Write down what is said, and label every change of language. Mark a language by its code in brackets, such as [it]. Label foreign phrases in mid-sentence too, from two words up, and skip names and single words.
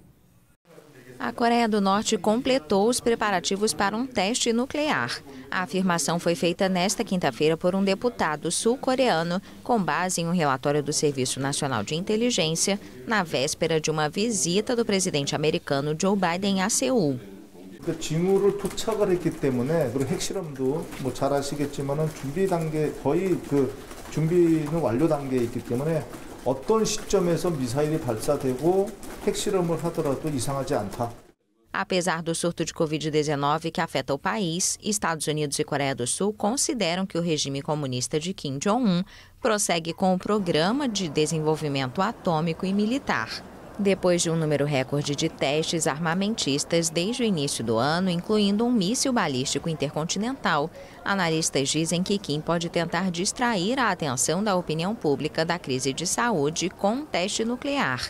[pt] A Coreia do Norte completou os preparativos para um teste nuclear. A afirmação foi feita nesta quinta-feira por um deputado sul-coreano, com base em um relatório do Serviço Nacional de Inteligência, na véspera de uma visita do presidente americano Joe Biden a Seul. [ko] 징후를 토착을 했기 때문에 그리고 핵실험도 잘 아시겠지만은 준비 단계 거의 준비는 완료 단계에 있기 때문에 어떤 시점에서 미사일이 발사되고 핵실험을 하더라도 이상하지 않다. [pt] Apesar do surto de Covid-19 que afeta o país, Estados Unidos e Coreia do Sul consideram que o regime comunista de Kim Jong-un prossegue com o programa de desenvolvimento atômico e militar. Depois de um número recorde de testes armamentistas desde o início do ano, incluindo um míssil balístico intercontinental, analistas dizem que Kim pode tentar distrair a atenção da opinião pública da crise de saúde com um teste nuclear.